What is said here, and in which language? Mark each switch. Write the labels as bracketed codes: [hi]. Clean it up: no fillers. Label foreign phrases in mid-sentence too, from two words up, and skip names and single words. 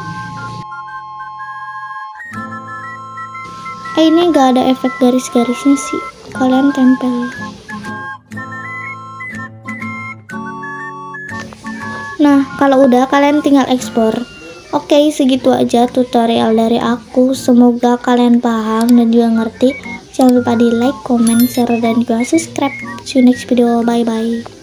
[id] Ini gak ada efek garis-garisnya sih, kalian tempel. Nah, kalau udah kalian tinggal ekspor. Oke, segitu aja tutorial dari aku. Semoga kalian paham dan juga ngerti. Jangan lupa di [en] like, comment, share, [id] dan juga [en] subscribe. See you next video. Bye bye.